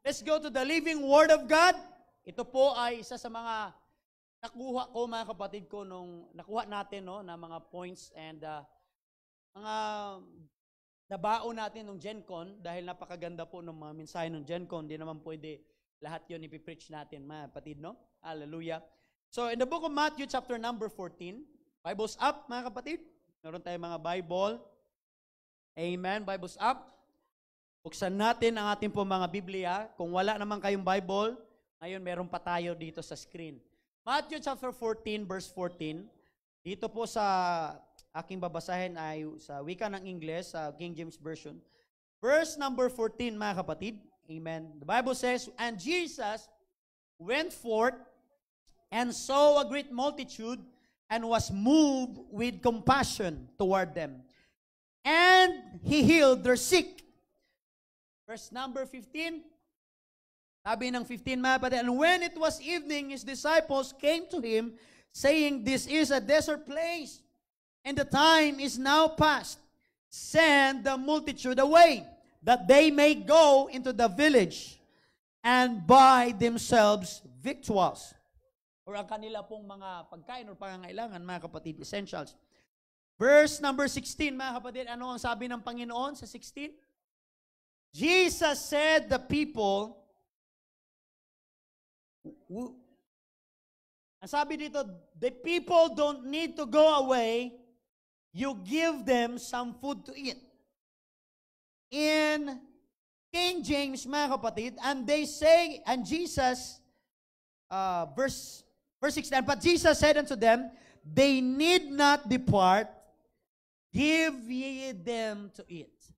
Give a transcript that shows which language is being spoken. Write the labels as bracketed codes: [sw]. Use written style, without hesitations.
[en] Let's go to the living Word of God. [tl] Ito po ay isa sa mga nakuha ko, mga kapatid ko, nung nakuha natin na mga points and mga nabao natin nung GenCon dahil napakaganda po ng mga mensahe ng GenCon. Hindi naman pwede lahat yun ipipreach natin, mga kapatid, no? [en] Hallelujah. So, in the book of Matthew, chapter number 14, Bible's up, [tl] mga kapatid. Meron tayong mga Bible. Amen. [en] Bible's up. [tl] Buksan natin ang ating po mga Biblia. Kung wala naman kayong Bible, ngayon meron pa tayo dito sa screen. Matthew chapter 14, verse 14. Dito po sa aking babasahin ay sa wika ng Ingles, sa King James Version. [en] Verse number 14, mga kapatid. Amen. The Bible says, "And Jesus went forth and saw a great multitude and was moved with compassion toward them. And He healed their sick." Verse number 15. [tl] Sabi ng 15, mga kapatid, [en] "And when it was evening, His disciples came to Him, saying, This is a desert place, and the time is now past. Send the multitude away, that they may go into the village and buy themselves victuals." [tl] Or ang kanila pong mga pagkain or pangangailangan, mga kapatid, essentials. [en] Verse number 16, [tl] mga kapatid, ano ang sabi ng Panginoon sa 16? [en] Jesus said the people, [tl] ang sabi dito, [en] the people don't need to go away, you give them some food to eat. In King James, [tl] mga kapatid, [en] and they say, and Jesus, verse 16, "But Jesus said unto them, they need not depart, give ye them to eat."